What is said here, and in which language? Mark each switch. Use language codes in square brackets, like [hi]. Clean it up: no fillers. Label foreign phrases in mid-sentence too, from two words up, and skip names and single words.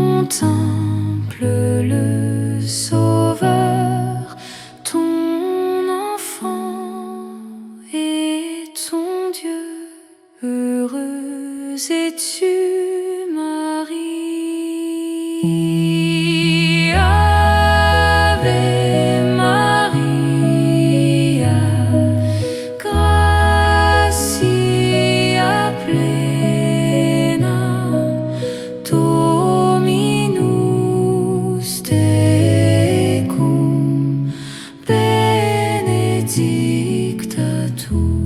[fr] contemple le Sauveur, ton enfant et ton Dieu. Heureuse es-tu, Marie. [la] Ave Maria, gratia plena, Dominus tecum, benedicta tu.